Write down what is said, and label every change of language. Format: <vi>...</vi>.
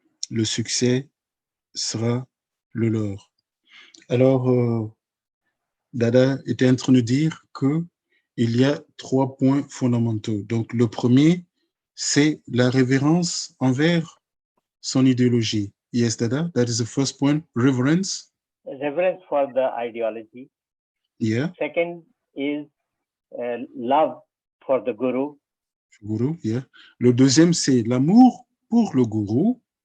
<fr>Le succès sera le leur. Alors, Dada était en train de dire qu'il y a 3 points fondamentaux. Donc, le premier, c'est la révérence envers son idéologie.</fr> <en>Yes, Dada, that is the first point, reverence. Reverence for the ideology. Yeah. Second is love for the guru. Guru, yeah.</en> <fr>Le deuxième, c'est l'amour pour le gourou.</fr>